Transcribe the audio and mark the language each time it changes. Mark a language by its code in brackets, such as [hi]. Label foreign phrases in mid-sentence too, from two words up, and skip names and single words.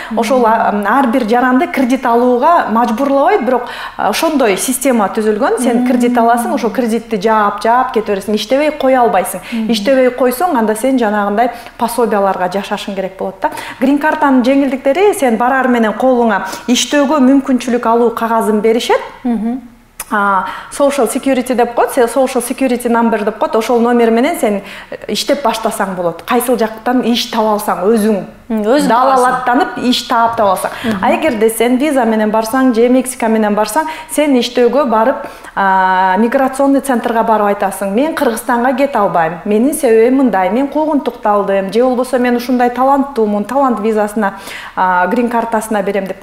[ky] Ошол ар бир жаранды кредит алууга мажбурлабайт, бирок ошондой система түзүлгөн. Сен кредит аласың, ошол кредитти жаап кете бересиң, иштебей кое албайсың. Иштебей койсоң, анда сен жанагындай пособияларга жашашың керек болот да. Грин картанын жеңилдиктери, сен барар менен колуңа иштөөгө мүмкүнчүлүк алуу кагазын беришет. [en] Social security [ky] деп коет, [en] social security number [ky] деп коет. Ошол номер менен сен иштеп баштасаң болот. Кайсыл жактан иш таап алсаң, өзүң далалаттанып иш таап алсаң. Эгерде сен виза менен барсаң, же Мексика менен барсаң, сен иштөөгө барып, миграционный центрга барып айтасың, мен Кыргызстанга кете албайм, менин себебим мындай, мен куугунтукталдым, же болбосо мен ушундай таланттуумун, талант визасына, грин картасына берем деп.